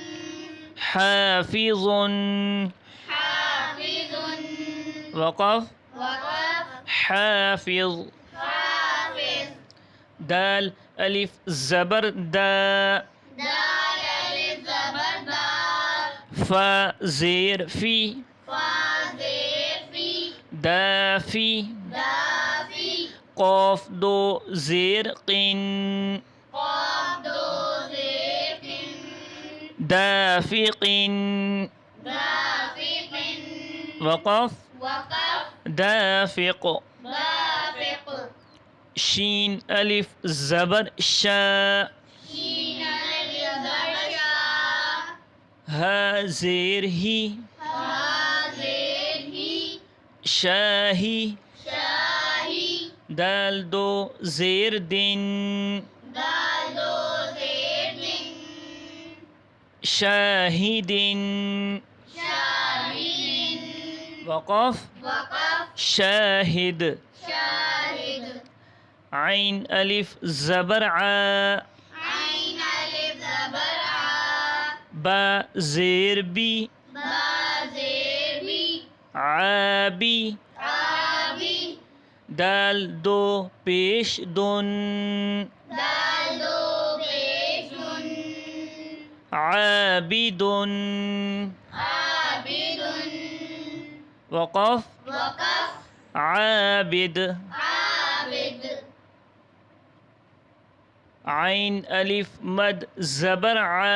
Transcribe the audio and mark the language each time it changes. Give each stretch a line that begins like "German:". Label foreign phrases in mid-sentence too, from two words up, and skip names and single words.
Urdu: حافظ. حافظ، وقف وقف، حافظ. حافظ. دال الف زبر دا، دال الف زبر دا، فا زیر فی، فا زیر فی، دافی. دافی، قاف دو زیر قن، قاف دو زیر قن، دافق. دافق، وقف وقف، دافق. دافق. شین الف زبر شا، شین الف زبر شا، ها زیر ہی، ہا زیر ہی، شاہی. شاہی، دال دو زیر دن، دال دو زیر دن، شاہد. شاہد، وقف وقف، شاہد. شاہد. عین الف زبر ع، عین الف زبر عا، با زیر بی، با زیر بی، عابی. عابی، دال دو پیش دن، دال دو پیش دن، عابد. عابد، وقف وقف، عابد. عابد. عین الف مد زبر ع،